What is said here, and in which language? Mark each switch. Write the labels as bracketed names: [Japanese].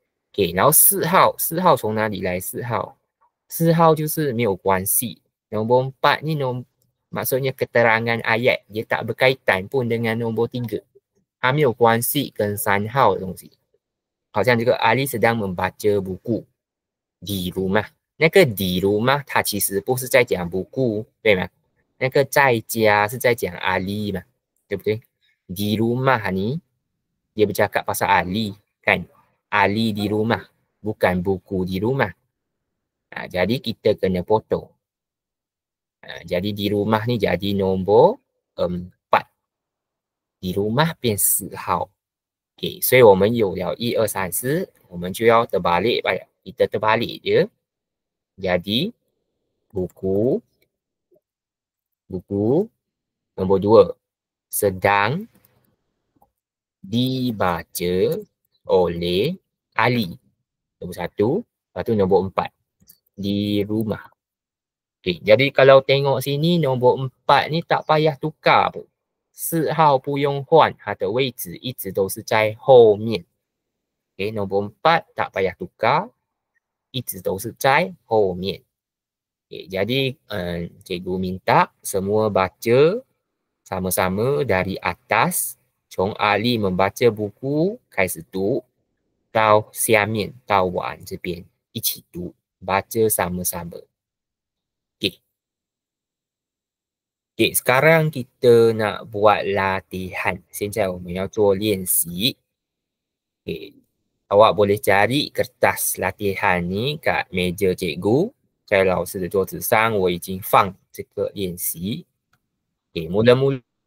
[Chinese] Okay, 然后四号从哪里来？四号就是没有关系。 [Malay] Nombor 4 ni maksudnya keterangan ayat. Dia tak berkaitan pun dengan nombor 3. [Chinese] 它没有关系跟3号的东西。好像这个阿丽 [Malay] sedang membaca buku di rumah。 [Chinese] 那个 di rumah 它其实不是在讲 buku， 对吗？那个在家是在讲阿丽嘛，对不对？ [Malay] di rumah ni dia bercakap pasal Ali kan. Ali di rumah, bukan buku di rumah. Jadi kita kena potong. Jadi di rumah ni jadi nombor 4. Di rumah [Chinese] 变4号。 Okay, 所以我们有了1、2、3、4，我们就要 [Malay] terbalik banyak. Kita terbalik je. Jadi buku nombor 2 sedang dibaca oleh Ali. Nombor 1. Lepas tu nombor 4 di rumah. Okay, jadi kalau tengok sini nombor 4 ni tak payah tukar pun. [Chinese] 4号不用换，它的位置一直都是在后面。 [Malay] Okay, nombor 4 tak payah tukar, [Chinese] 一直都是在后面。 [Malay] Okay, jadi cikgu minta semua baca sama-sama dari atas, [Chinese] 从 Ali membaca buku 开始读，到下面到完这边一起读， [Malay] baca sama-sama. Okay. Okay, sekarang kita nak buat latihan. [Chinese] 现在我们要做练习。Okay. [Malay] Awak boleh cari kertas latihan ni kat meja cikgu. [Chinese] 在老师的桌子上，我已经放这个练习。 [Malay] Okay, mula-mula